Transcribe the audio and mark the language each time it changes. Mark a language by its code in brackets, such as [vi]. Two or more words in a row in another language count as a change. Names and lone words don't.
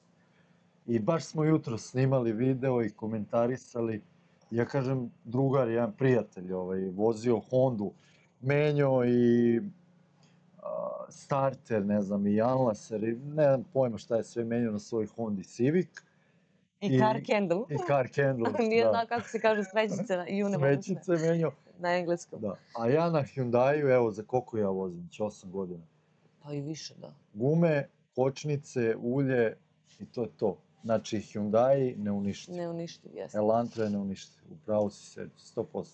[sr] I baš smo jutro snimali video i komentarisali. Ja kažem, drugar, jedan prijatelj, vozio Hondu, menjao i starter, ne znam, i Anlaser, i ne znam pojma šta je sve menjao na svoj Hondi Civic. [en] I car candle. I car candle, [sr] da. Nije znao kako se kaže smećice i Smećice menjao. Na engleskom. Da. A ja na Hyundaiu, evo, za koliko ja vozim, već 8 godina. Pa i više, da. Gume, kočnice, ulje i to je to. Znači, Hyundai neuništiv. Neuništiv, jeste. Elantra je neuništiv. Upravo si se, 100%.